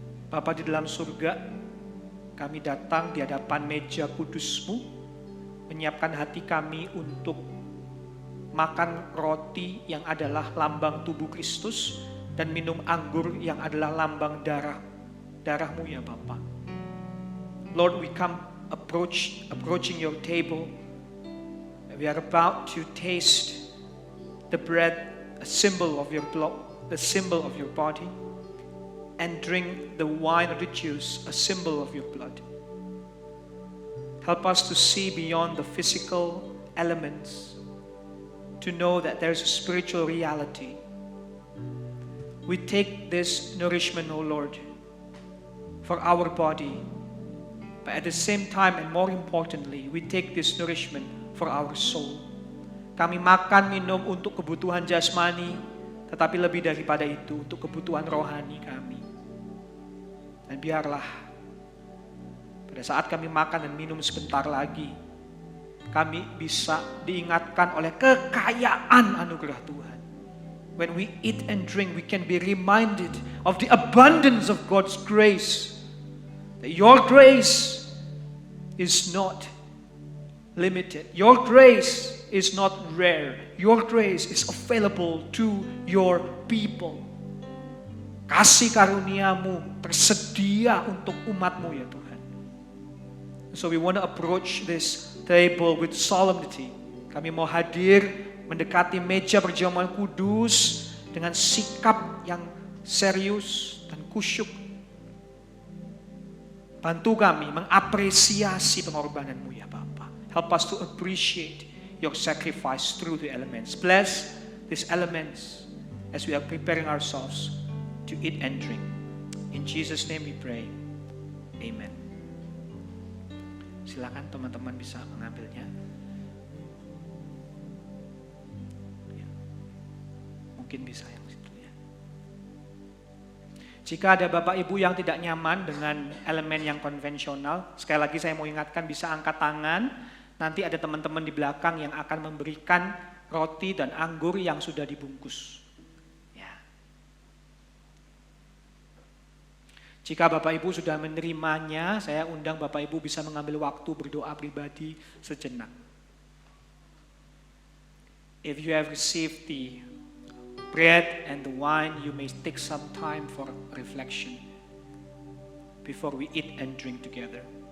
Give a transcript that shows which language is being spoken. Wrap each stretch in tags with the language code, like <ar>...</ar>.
<id>Bapa di dalam surga, kami datang di hadapan meja kudus-Mu, menyiapkan hati kami untuk makan roti yang adalah lambang tubuh Kristus dan minum anggur yang adalah lambang darah-Mu ya Bapa.</id> <en>Lord, we come approaching your table. We are about to taste the bread, a symbol of your blood, a symbol of your body, and drink the wine or the juice, a symbol of your blood. Help us to see beyond the physical elements, to know that there's a spiritual reality. We take this nourishment, O Lord, for our body, but at the same time and more importantly, we take this nourishment for our soul.</en> <id>Kami makan, minum untuk kebutuhan jasmani, tetapi lebih daripada itu, untuk kebutuhan rohani kami. Dan biarlah pada saat kami makan dan minum sebentar lagi, kami bisa diingatkan oleh kekayaan anugerah Tuhan.</id> <en>When we eat and drink, we can be reminded of the abundance of God's grace. That your grace is not limited. Your grace is not rare. Your grace is available to your people.</en> <id>Kasih karunia-Mu tersedia untuk umat-Mu ya Tuhan.</id> <en>So we want to approach this table with solemnity.</en> <id>Kami mau hadir mendekati meja perjamuan kudus dengan sikap yang serius dan kusyuk. Bantu kami mengapresiasi pengorbanan-Mu ya Bapa.</id> <en>Help us to appreciate your sacrifice through the elements. Bless these elements as we are preparing ourselves to eat and drink. In Jesus' name we pray. Amen.</en> <id>Silakan teman-teman bisa mengambilnya. Ya. Mungkin bisa yang situ ya. Jika ada Bapak Ibu yang tidak nyaman dengan elemen yang konvensional, sekali lagi saya mau ingatkan bisa angkat tangan. Nanti ada teman-teman di belakang yang akan memberikan roti dan anggur yang sudah dibungkus. Ya. Jika Bapak Ibu sudah menerimanya, saya undang Bapak Ibu bisa mengambil waktu berdoa pribadi sejenak.</id> <en>If you have received the bread and the wine, you may take some time for reflection before we eat and drink together.</en>